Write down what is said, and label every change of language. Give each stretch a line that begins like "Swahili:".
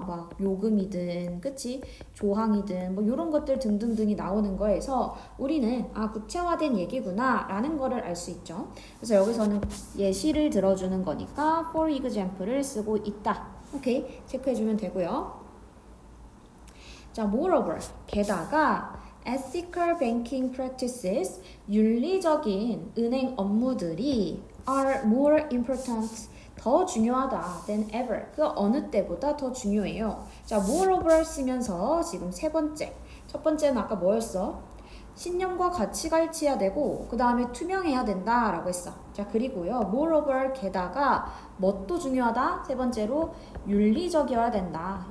Korean: 막 요금이든, 그치? 조항이든, 뭐 이런 것들 등등등이 나오는 거에서 우리는 아 구체화된 얘기구나 라는 거를 알 수 있죠. 그래서 여기서는 예시를 들어주는 거니까 for example를 쓰고 있다. 오케이? 체크해주면 되고요.
English: 자, moreover,
Korean: 게다가
English: ethical banking practices,
Korean: 윤리적인 은행 업무들이
English: are more important,
Korean: 더 중요하다
English: than ever.
Korean: 그 어느 때보다 더 중요해요. 자, moreover 쓰면서 지금 세 번째. 첫 번째는 아까 뭐였어? 신념과 가치가 일치해야 되고 그 다음에 투명해야 된다라고 했어. 자, 그리고요. moreover 게다가 뭣도 중요하다? 세 번째로 윤리적이어야 된다.